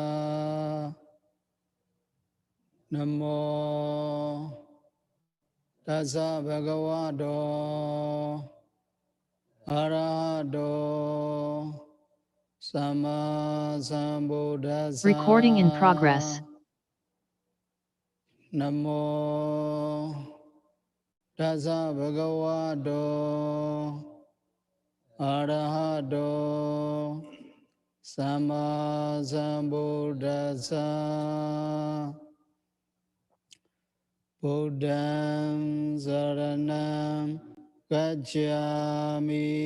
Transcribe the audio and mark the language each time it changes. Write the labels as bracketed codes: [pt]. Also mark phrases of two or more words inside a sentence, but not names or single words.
[pi] Namo Tassa Bhagavato Arahato Sama Sambuddhassa. [en] Recording in progress. [pi] Namo Tassa Bhagavato Arahato Sama Sambuddhassa. Buddham Saranam Gacchami.